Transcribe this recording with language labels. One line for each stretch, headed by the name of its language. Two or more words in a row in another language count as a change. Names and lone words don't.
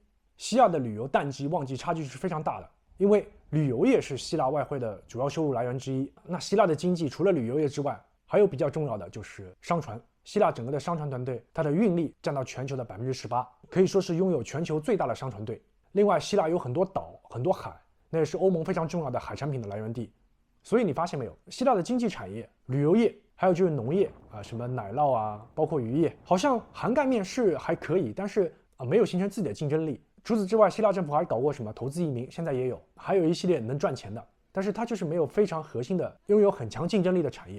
Chinese: 希臘的旅游淡季旺季差距是非常大的，因為旅游業是希臘外匯的主要收入來源之一。那希臘的經濟除了旅游業之外，還有比較重要的就是商船。希臘整個的商船团队，它的運力占到全球的18%，可以說是擁有全球最大的商船队。另外，希臘有很多島、很多海，那也是歐盟非常重要的海產品的來源地。所以你發現沒有，希臘的經濟產業、旅遊業，還有就是農業啊，什麼奶酪啊，包括漁業，好像涵蓋面是還可以，但是沒有形成自己的競爭力。除此之外，希臘政府還搞過什麼投資移民，現在也有，還有一系列能賺錢的，但是它就是沒有非常核心的、擁有很強競爭力的產業。